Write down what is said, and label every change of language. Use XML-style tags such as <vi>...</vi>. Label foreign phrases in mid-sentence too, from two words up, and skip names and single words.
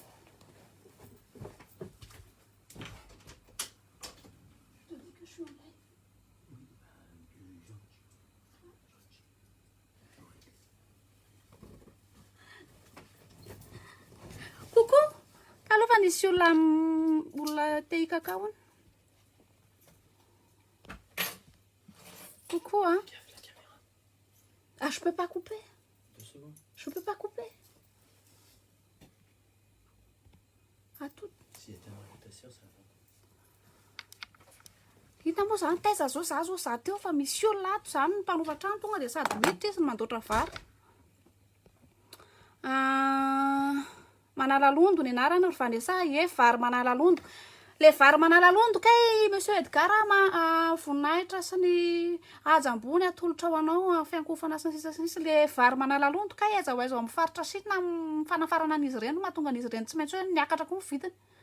<fr>Coucou.</fr> <mg>Allô, fa nisy olona te hikakaoana.</mg> <fr>Coucou, hein. Ah, je peux pas couper. Je peux pas couper. À tout. Si était en invitation, ça va.</fr> <mg>Hitanao zany taiza zao za teo fa misy olona ato zany mpanova trano tonga dia sady miditra izy mandoatra vary. Manalalondo ny anarany ry Vanessa, vary manalalondo. Le vary manalalondo kay monsieur Edgar voninahitra sy ny ajambony atolotra ho anao fiankofana sy ny sisa le vary manalalondo kay aiza ho aiza amin'ny faritra sitina fanafarana an'izy ireny mahatonga an'izy ireny tsy maintsy hoe niakatra koa ny vidiny.</mg>